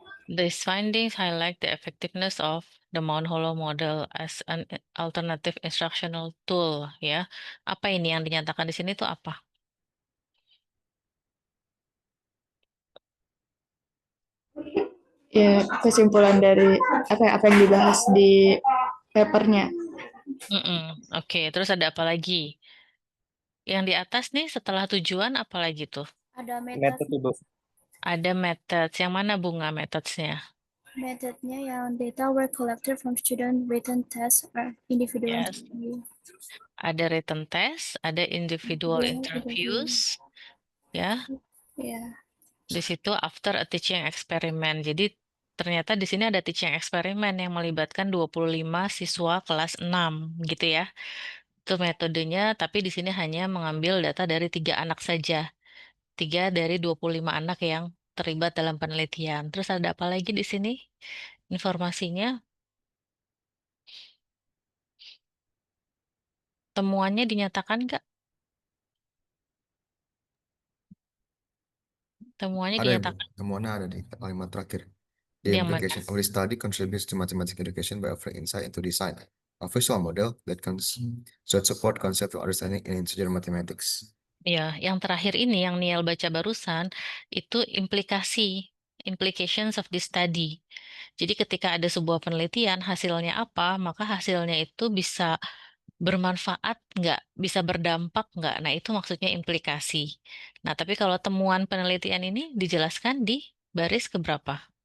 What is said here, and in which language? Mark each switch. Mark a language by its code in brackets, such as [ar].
[en] These findings highlight the effectiveness of the Mount Hollow model as an alternative instructional tool, ya. [id] Apa ini yang dinyatakan di sini itu apa? ya kesimpulan dari apa yang dibahas di papernya. Mm-mm. Oke, terus ada apa lagi? Yang di atas nih setelah tujuan apa lagi tuh? Ada Method itu. Ada methods. Yang mana bunga methodsnya? metodenya yang [en] data were collected from student written tests or individual [id] Yes. Ada written test, ada individual interviews, ya. Ya, Di situ [en] after a teaching experiment. [id] Jadi ternyata di sini ada teaching experiment yang melibatkan 25 siswa kelas 6 gitu ya. Itu metodenya, tapi di sini hanya mengambil data dari 3 anak saja. 3 dari 25 anak yang terlibat dalam penelitian. Terus ada apa lagi di sini? Informasinya, temuannya dinyatakan nggak? Temuannya Ada Ibu, dinyatakan temuannya ada di kalimat terakhir. [en] The [id] di yang mana? [en] implication of this study contributes to mathematics education by offering insight into design a visual model that can support concept of understanding in integer mathematics. [id] Ya, yang terakhir ini yang Niel baca barusan itu [en] implications of this study. [id] Jadi ketika ada sebuah penelitian, hasilnya apa, maka hasilnya itu bisa bermanfaat nggak, bisa berdampak nggak. Nah, itu maksudnya implikasi. Nah, tapi kalau temuan penelitian ini dijelaskan di baris keberapa?